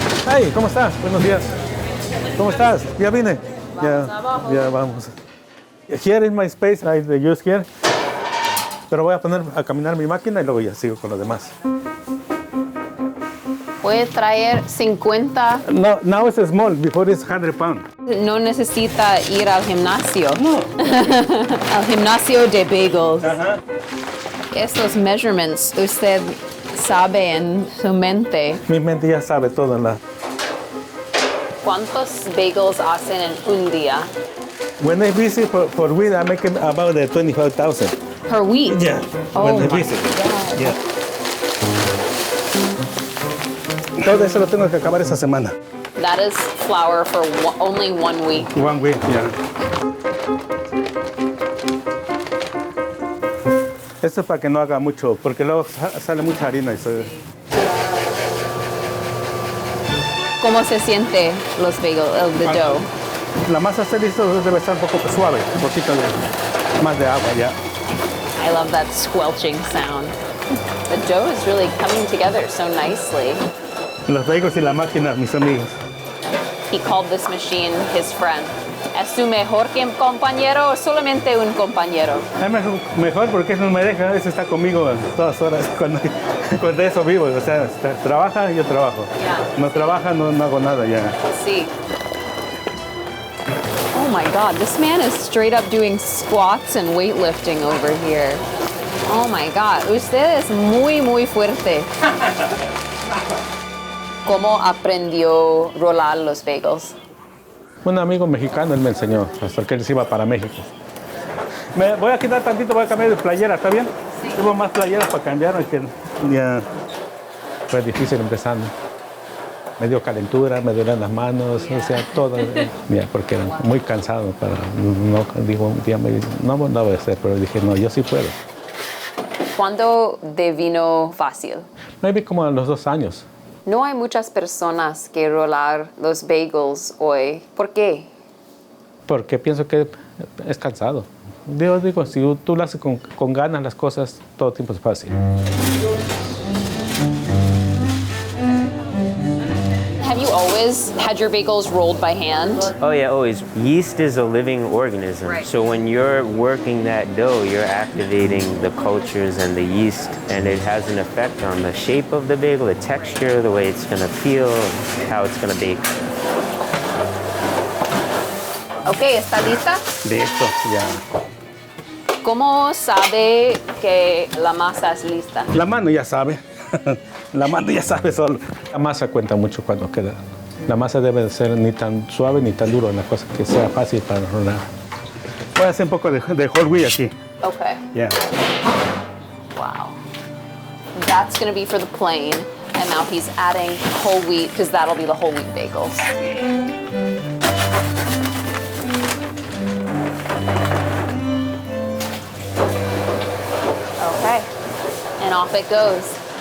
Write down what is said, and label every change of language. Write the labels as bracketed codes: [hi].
[es] Hey, ¿cómo estás? Buenos días. ¿Cómo estás? Ya vine. Ya vamos. [en] Here in my space, I use here. [es] Pero voy a poner a caminar mi máquina y luego ya sigo con los demás. Puede traer 50. [en] No, now it's small. Before it's 100 pounds. [es] No necesita ir al gimnasio. No. Al gimnasio de bagels. Ajá. Estos measurements, usted sabe en su mente. Mi mente ya sabe todo. ¿Cuántos bagels hacen en un día? [en] When I visit for weed, I make about 25,000. Per week? Yeah. Oh When I my visit. God. Yeah. [es] Todo eso lo tengo que acabar esa semana. [en] That is flour for only 1 week. 1 week, yeah. [es] Esto es para que no haga mucho, porque luego sale mucha harina. ¿Cómo se siente los bagels, [en] the dough? [es] La masa está lista, debe estar un poco suave, un poquito más de agua ya. [en] I love that squelching sound. The dough is really coming together so nicely. [es] Los bagels y la máquina, mis amigos. [en] He called this machine his friend. [es] ¿Es su mejor compañero o solamente un compañero? Es mejor porque no me deja, a veces está conmigo todas horas, cuando de eso vivo. O sea, trabaja, yo trabajo. [en] Yeah. [es] No trabaja, no hago nada ya. Sí. [en] Oh my God, this man is straight up doing squats and weightlifting over here. Oh my God, [es] usted es muy fuerte. ¿Cómo aprendió a rolar los bagels? Un amigo mexicano, él me enseñó, hasta que él se iba para México. Me voy a quitar tantito, voy a cambiar de playera, ¿está bien? Sí. Tengo más playeras para cambiar, que ya fue difícil empezando. Me dio calentura, me duelen las manos, o sea, todo. Ya, porque era muy cansado para, no, digo, un día no voy a hacer, pero dije, no, yo sí puedo. ¿Cuándo devino fácil? Maybe como a los 2 años. No hay muchas personas que rolar los bagels hoy. ¿Por qué? Porque pienso que es cansado. Digo, si tú lo haces con ganas las cosas, todo el tiempo es fácil. [en] Have you always had your bagels rolled by hand? Oh yeah, always. Yeast is a living organism. Right. So when you're working that dough, you're activating the cultures and the yeast, and it has an effect on the shape of the bagel, the texture, the way it's gonna feel, how it's gonna bake. [es] Okay, ¿está lista? Listo, ya. ¿Cómo sabe que la masa es lista? La mano ya sabe. La mano ya sabe solo. La masa cuenta mucho cuando queda. La masa debe de ser ni tan suave ni tan duro, una cosa que sea fácil para rolar. Voy a hacer un poco de whole wheat aquí. [en] Okay. Yeah. Wow. That's going to be for the plain, and now he's adding whole wheat because that'll be the whole wheat bagels. Okay. And off it goes.